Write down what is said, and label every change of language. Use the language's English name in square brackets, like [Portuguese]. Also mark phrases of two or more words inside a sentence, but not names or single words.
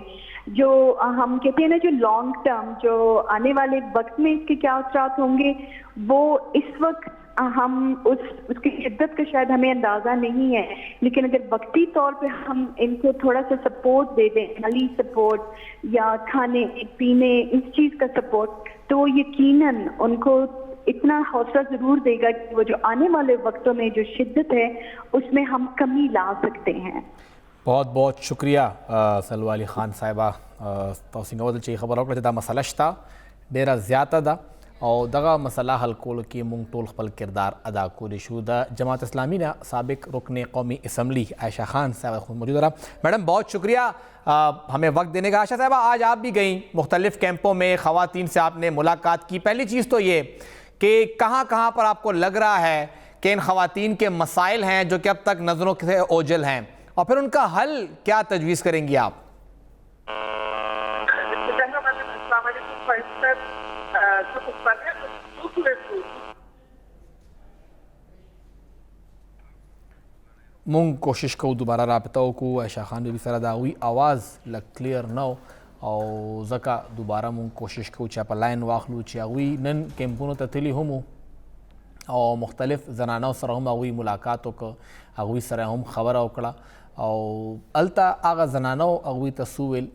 [Urdu] جو ہم کہتے ہیں نا جو [English] long term, [Urdu] جو آنے والے وقت میں اس کے کیا اثرات ہوں گے, وہ اس وقت ہم اس کی شدت کا شاید ہمیں اندازہ نہیں ہے, لیکن اگر وقتی طور پہ ہم ان کو تھوڑا سا سپورٹ دے دیں, مالی سپورٹ یا کھانے پینے اس چیز کا سپورٹ, تو یقیناً ان کو اتنا حوصلہ ضرور دے گا کہ وہ جو آنے والے وقتوں میں جو شدت ہے اس میں ہم کمی لا سکتے ہیں. بہت بہت شکریہ سلوى علي خان صاحبہ. [Pashto] تاسو نو چې خبر وکړه دا مسله شته ډیره زیاته ده او دغه مسله حل کولو کې مونږ ټول خپل کردار ادا کولی شو. [Urdu] د جماعت اسلامی نے سابق رکن قومی اسمبلی عائشہ خان صاحبہ خود موجود رہا. میڈم بہت شکریہ ہمیں وقت دینے کا. عائشہ صاحبہ, آج آپ بھی گئیں مختلف کیمپوں میں, خواتین سے آپ نے ملاقات کی. پہلی چیز تو یہ کہ کہاں کہاں پر آپ کو لگ رہا ہے کہ ان خواتین کے مسائل ہیں جو کہ اب تک نظروں سے اوجھل ہیں, اور پھر ان کا حل کیا تجویز کریں گی آپ؟ [Pashto] مونږ کوشش کوو دوباره رابطه وکړو. عائشہ خان بی سره د هغوی اواز لږ کلیر نه او ځکه دوباره مونږ کوشش کوو چې په لاین واخلو چې هغوی نن کیمپونو ته تللي هم او مختلف زنانو سره هم هغوی ملاقات وکړه, هغوی سره هم خبره وکړه او هلته هغه زنانو هغوی ته څه وویل.